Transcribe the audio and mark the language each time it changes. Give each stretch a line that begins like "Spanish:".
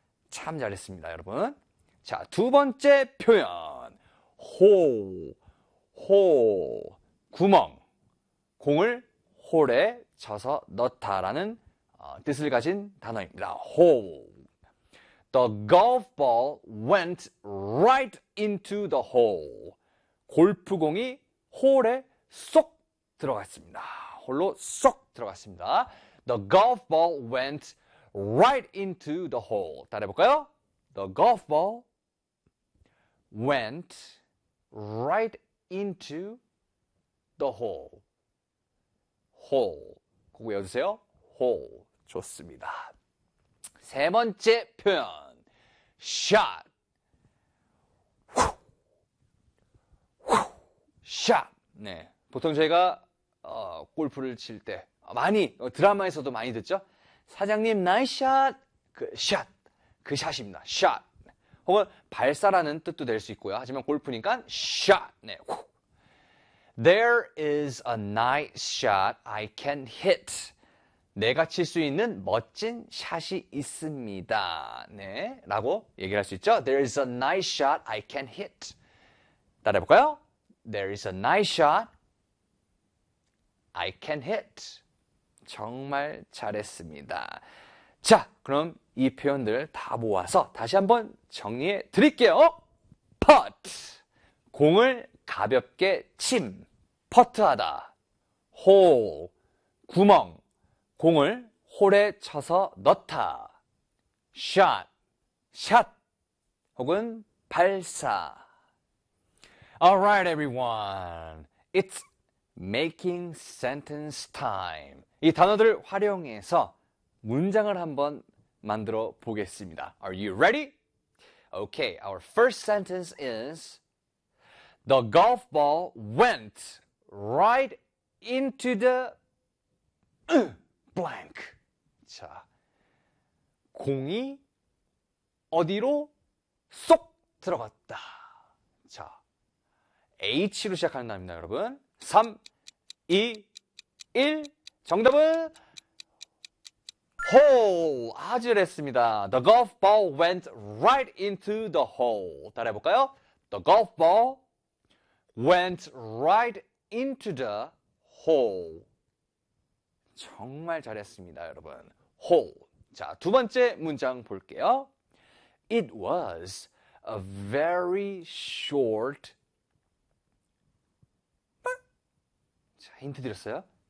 Korean: 참 잘했습니다, 여러분. 자, 두 번째 표현.
English: hole, hole. 구멍.
Korean: 공을 홀에 쳐서 넣다라는 뜻을 가진 단어입니다.
English: hole. The golf ball went right into the hole.
Korean: 골프공이 홀에 쏙 들어갔습니다. 홀로 쏙 들어갔습니다.
English: The golf ball went right into the hole.
Korean: 따라해볼까요?
English: The golf ball went right into the hole.
Korean: hole. 꼭 외워주세요. hole. 좋습니다. 세 번째 표현. shot, 샷. 네, 보통 제가 골프를 칠때 많이 드라마에서도 많이 듣죠. 사장님, 나이스 샷. 그 샷, 그 샷입니다. 샷. 혹은 발사라는 뜻도 될수 있고요. 하지만 골프니까 샷. 네, 후.
English: There is a nice shot I can hit.
Korean: 내가 칠수 있는 멋진 샷이 있습니다. 네, 라고 얘기할 수 있죠.
English: There is a nice shot I can hit.
Korean: 따라해 볼까요?
English: There is a nice shot I can hit.
Korean: 정말 잘했습니다. 자, 그럼 이 표현들을 다 모아서 다시 한번 정리해 드릴게요. Putt. 공을 가볍게 침. 퍼트하다. hole. 구멍. 공을 홀에 쳐서 넣다. shot, shot, 혹은 발사.
English: Alright, everyone. It's making sentence time.
Korean: 이 단어들을 활용해서 문장을 한번 만들어 보겠습니다.
English: Are you ready? Okay, our first sentence is The golf ball went right into the blank.
Korean: 자, 공이 어디로 쏙 들어갔다. 자, H로 시작한답니다, 여러분. 3, 2, 1. 정답은 hole. 아주 잘했습니다.
English: The golf ball went right into the hole.
Korean: 따라해 볼까요?
English: The golf ball went right into the hole.
Korean: 정말 잘했습니다, 여러분.
English: hole.
Korean: 자, 두 번째 문장 볼게요.
English: It was a very short.
Korean: 자, 힌트 드렸어요.